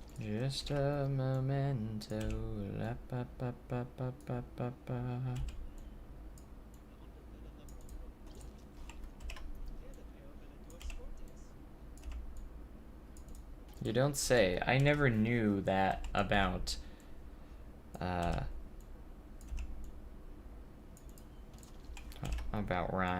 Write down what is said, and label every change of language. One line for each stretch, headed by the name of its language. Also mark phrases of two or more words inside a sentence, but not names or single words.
English: Just a memento. La pa pa pa pa pa pa pa. You don't say. I never knew that about Ron.